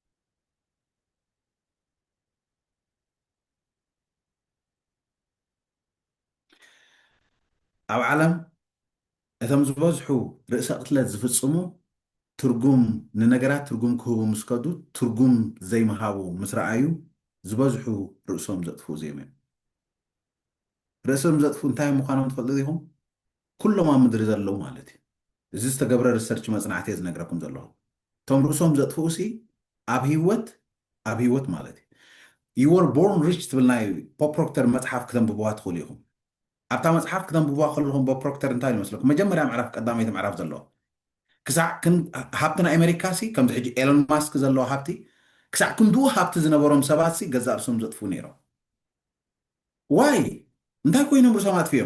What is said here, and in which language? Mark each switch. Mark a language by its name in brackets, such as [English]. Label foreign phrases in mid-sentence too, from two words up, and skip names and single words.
[Tigrinya] ኣብ ዓለም እቶም ዝበዝሑ ርእሰ ቅትለት ዝፍፅሙ ትርጉም ንነገራት ትርጉም ክህቡ ምስ ከዱ ትርጉም ዘይምሃቡ ምስ ረኣዩ ዝበዝሑ ርእሶም ዘጥፍኡ እዮም እዮም። ርእሶም ዘጥፍኡ እንታይ ምዃኖም ትፈልጡ ዲኹም? ኩሎም ኣብ ምድሪ ዘለዉ ማለት እዩ። እዚ ዝተገብረ ሪሰርች መፅናዕቲ እየ ዝነግረኩም ዘለኹ። እቶም ርእሶም ዘጥፍኡ ሲ ኣብ ሂወት ማለት እዩ you were born rich ትብል ናይ ቦብ ፕሮክተር መፅሓፍ ክተንብብዋ ትኽእሉ ኢኹም። ኣብታ መፅሓፍ ክተንብብዋ ከለኹም ቦብ ፕሮክተር እንታይ ይመስለኩም? መጀመርያ ምዕራፍ ቀዳመይቲ ምዕራፍ ዘለዎ ክሳዕ ሃብቲ ናይ ኣሜሪካ ሲ ከምዚ ሕጂ ኤሎን ማስክ ዘለዎ ሃብቲ ክሳዕ ክንድኡ ሃብቲ ዝነበሮም ሰባት ሲ ገዛ ርእሶም ዘጥፍኡ ነይሮም። ዋይ እንታይ ኮይኖም ርእሶም ኣጥፍዮም?